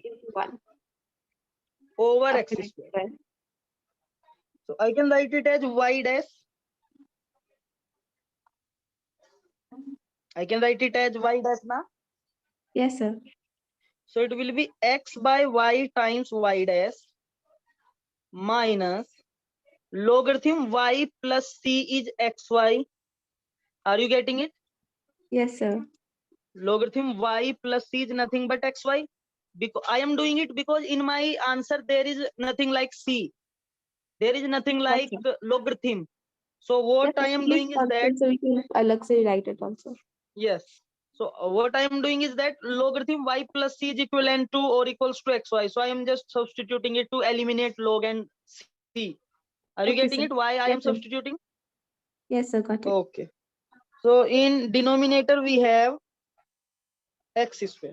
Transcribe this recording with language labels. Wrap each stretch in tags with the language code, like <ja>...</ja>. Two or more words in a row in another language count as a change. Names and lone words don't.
<en>into 1 over x upon x square. square. So I can write it as y dash. I can write it as y dash na. Yes, sir. So it will be x by y times y dash minus logarithm y plus c is xy. Are you getting it? Yes, sir. Logarithm y plus c is nothing but xy. Because I am doing it because in my answer there is nothing like c. There is nothing like Okay. logarithm. So what Yes, I am actually doing it's is that, constant, so we can</en> <hi>अलग से</hi> <en>write it also. yes. So what I am doing is that logarithm y plus c is equivalent to or equals to xy. So I am just substituting it to eliminate log and c. Are you Okay, getting sir. it? Why I am Yes, sir. substituting? Yes, sir. Got it. Okay. So in denominator we have x square.</en>